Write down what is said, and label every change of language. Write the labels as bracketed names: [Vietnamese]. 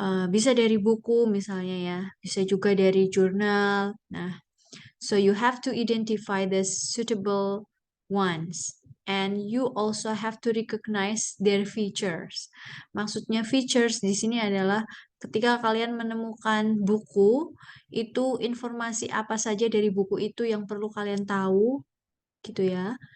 [Indonesian] Bisa dari buku misalnya ya, bisa juga dari jurnal. [English] Nah, so you have to identify the suitable ones. And you also have to recognize their features. [Indonesian] Maksudnya features di sini adalah ketika kalian menemukan buku, itu informasi apa saja dari buku itu yang perlu kalian tahu, gitu ya.